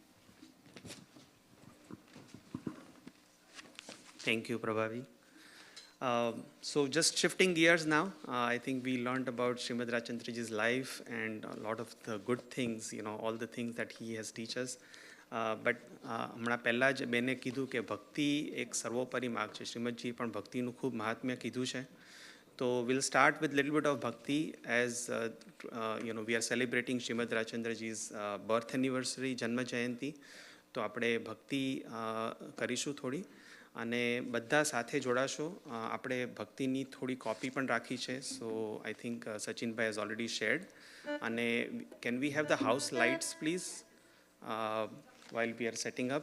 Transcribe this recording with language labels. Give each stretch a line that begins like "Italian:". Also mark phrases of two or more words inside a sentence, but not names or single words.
English: Thank you, Prabhavi. So just shifting gears now, I think we learned about Shrimad Rajchandraji's life and a lot of the good things, all the things that he has teach us.
Gujarati: But હમણાં પહેલાં જ બેને કીધું કે ભક્તિ એક સર્વોપરી માર્ગ છે. શ્રીમદજીએ પણ ભક્તિનું ખૂબ મહાત્મ્ય કીધું છે.
English: તો we'll start with little bit of bhakti as we are celebrating Shrimad Rajchandraji's birth anniversary,
Gujarati: જન્મ જયંતી. તો આપણે ભક્તિ કરીશું થોડી અને બધા સાથે જોડાશો. આપણે ભક્તિની થોડી કોપી પણ રાખી છે.
English: so I think Sachinbhai has already shared. અને can we have the house lights please while we are setting up?